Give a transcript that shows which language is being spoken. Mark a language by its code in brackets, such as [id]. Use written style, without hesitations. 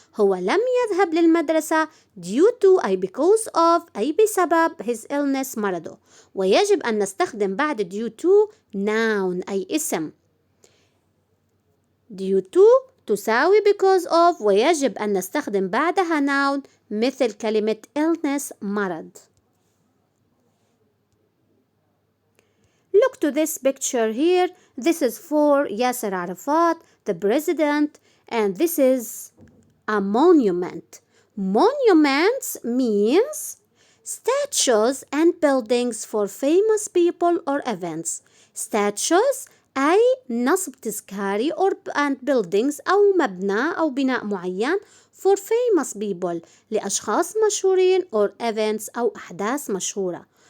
[ar] هو لم يذهب للمدرسة due to أي [en] because of [ar] أي بسبب [en] his illness [ar] مرضه. ويجب أن نستخدم بعد due to noun أي اسم. due to تساوي [en] because of [ar] ويجب أن نستخدم بعدها noun مثل كلمة illness مرض. [en] Look to this picture here. This is for Yasser Arafat, the president, and this is a monument. Monuments means statues and buildings for famous people or events. [ar] Statues أي نصب تذكاري [en] and buildings [ar] أو مبنى أو بناء معين [en] for famous people [ar] لأشخاص مشهورين [en] or events [ar] أو أحداث مشهورة.